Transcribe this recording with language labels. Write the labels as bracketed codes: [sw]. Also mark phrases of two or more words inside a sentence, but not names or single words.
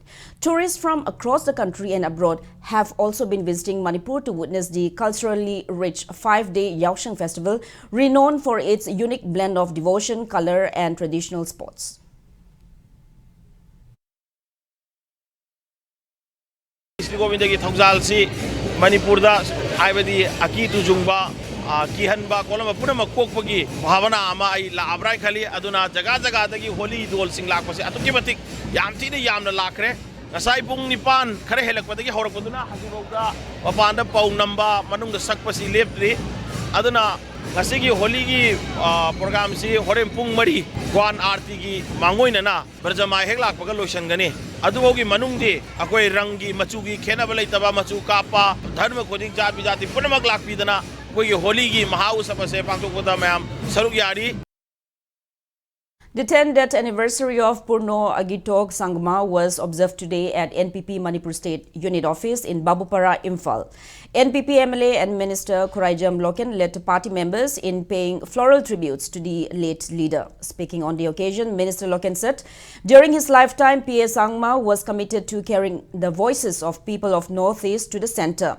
[en] Tourists from across the country and abroad have also been visiting Manipur to witness the culturally rich 5-day Yaoshang festival, renowned for its unique blend of devotion, color and traditional sports. [mni] Sri Govinda ki thongzal si Manipur da aibadi aki tu jungba kihanba kolama punama kokpagi bhavana ama ai la abrai khali aduna jaga jaga dagi holi dol sing lak pase atuki matik yam ti ne yamna lakre ngasai pung nipan khare helak padagi horak paduna hajurogda mapanda pau namba manung da sak pasi lepri aduna ngasigi holi gi program si horem pung mari kwan arti gi mangoina na barjama hek lak pagal lotion gani adugogi manungdi akoi rangi machugi khena balai taba machu kapa dharma koding jati jati punamak lakpidana koi holi gi mahau sapase pangtok koda mayam saruk yari. [en] The 10th anniversary of PA Sangma was observed today at NPP Manipur State Unit Office in Babupara, Imphal. NPP MLA and Minister Khuraijam Loken led party members in paying floral tributes to the late leader. Speaking on the occasion, Minister Loken said, during his lifetime, PA Sangma was committed to carrying the voices of people of Northeast to the center.